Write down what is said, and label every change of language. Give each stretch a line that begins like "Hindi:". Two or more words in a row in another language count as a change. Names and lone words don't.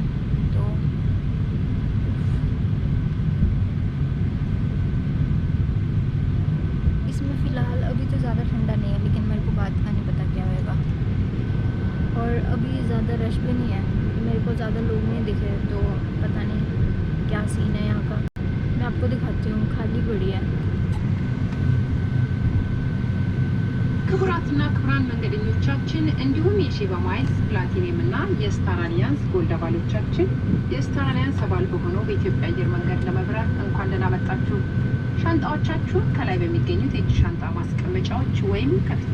Hindi: तो इसमें फ़िलहाल अभी तो ज़्यादा ठंडा नहीं है, लेकिन मेरे को बात का नहीं पता क्या होएगा। और अभी ज़्यादा रश भी नहीं है, मेरे को ज़्यादा लोग नहीं दिखे, तो पता नहीं क्या सीन है यहाँ का। मैं आपको दिखाती हूँ, खाली पड़ी है।
Amharic: ክቡራትና ክቡራን መንገደኞቻችን እንዲሁም የሼባ ማይልስ ፕላቲኒየም እና የስታር አሊያንስ ጎልድ አባሎቻችን የስታር አሊያንስ አባል በሆነው በኢትዮጵያ አየር መንገድ ለመብረር እንኳን ደህና መጣችሁ። ሻንጣዎቻችሁን ከላይ በሚገኙት የእጅ ሻንጣ ማስቀመጫዎች ወይም ከፊት